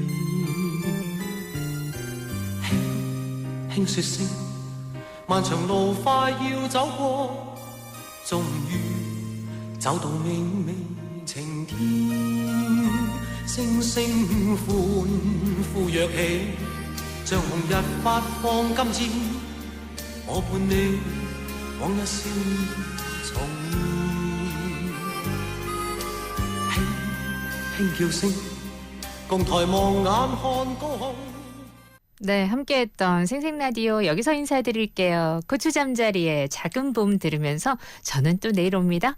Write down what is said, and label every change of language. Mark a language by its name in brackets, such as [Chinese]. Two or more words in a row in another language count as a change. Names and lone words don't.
[Cantonese] 輕輕說聲，漫長路快要走過，終於找到明媚晴天，星星歡呼躍起，像紅日發放金箭。我伴你往日少年重現，輕輕叫聲，共抬望眼看高空。 [Korean] 네, 함께했던 생생라디오 여기서 인사드릴게요. 고추잠자리에 작은 봄 들으면서 저는 또 내일 옵니다.